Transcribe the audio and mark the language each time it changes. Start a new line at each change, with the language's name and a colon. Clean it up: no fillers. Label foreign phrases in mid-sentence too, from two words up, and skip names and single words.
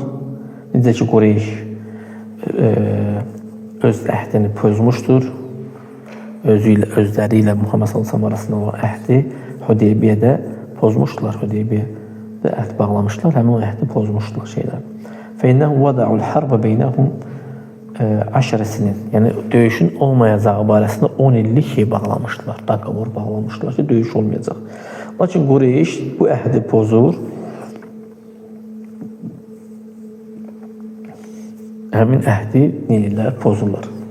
Azerbaijani: Necə ki, Qureyş öz əhdini pozmuşdur. Özləri ilə Muhammed sallallahu əleyhi və səlləm arasında olan əhdi Hüdeybiyyədə pozmuşdular. Hüdeybiyyədə əhd bağlamışlar, həmin o əhdi pozmuşdular şeylər.
Arabic: فَاِنَّهُمْ وَدَعُوا الْحَرْبَ بَيْنَهُمْ 10 sinin.
Azerbaijani: Yəni döyüşün olmayacağı barəsində 10 illik şey bağlamışdılar. Doqovor bağlamışdılar ki, döyüş olmayacaq. Lakin Qureyş bu əhdi pozur. Həmin əhdi neyirlər? Pozurlar.